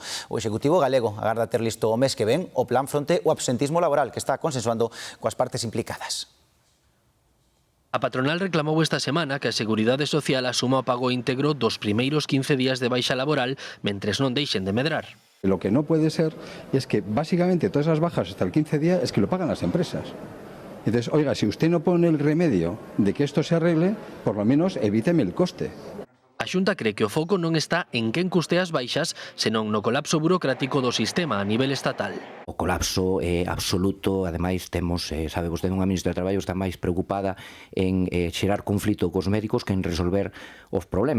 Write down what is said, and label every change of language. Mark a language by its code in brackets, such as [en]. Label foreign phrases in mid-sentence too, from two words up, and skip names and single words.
[gl] O Executivo galego agarda ter listo o mes que ven o plan fronte ao absentismo laboral que está consensuando coas partes implicadas. A patronal reclamou esta semana que a Seguridade Social asuma o pago íntegro dos primeiros 15 días de baixa laboral mentres non deixen de medrar. [es] Lo que no puede ser es que básicamente todas las bajas hasta el 15 día es que lo pagan las empresas. Entonces, oiga, si usted no pone el remedio de que esto se arregle, por lo menos evíteme el coste. [gl] A Xunta cree que o foco non está en quen custea as baixas, senón no colapso burocrático do sistema a nivel estatal. O colapso é absoluto, ademais temos, sabe vostede, unha ministra de Traballo está máis preocupada en xerar conflito cos médicos que en resolver os problemas.